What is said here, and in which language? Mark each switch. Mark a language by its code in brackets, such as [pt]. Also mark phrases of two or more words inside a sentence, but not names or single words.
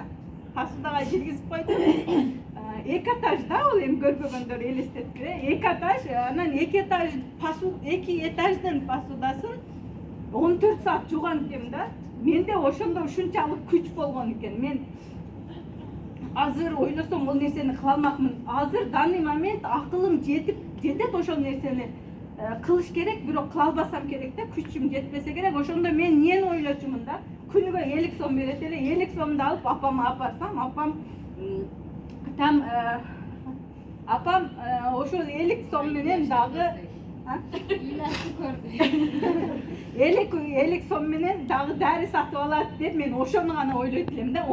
[ky] Посудага киргизип койду. 2 этаж да, ол эми көрбөгөндөр элестетип, 2 этаж, анан 2 этаждын посудасын 14 саат жуган экен да. Менде ошондо ушунчалык күч болгон экен. Мен азыр ойлосом ол нерсени кыла алмакмын. Азыр [ru] данный момент [ky] акылым жетет ошол нерсени кылыш керек, бирок кыла албасам керек да, күчүм жетпесе керек. Ошондо мен эмнени ойлочумун да, күнүгө 50 сом берет эле, 50 сомду алып апама апарсам, апам там апам ошол 50 сом менен дагы 50 сом менен дагы дари сатып алат деп мен ошону гана ойлойт элем да.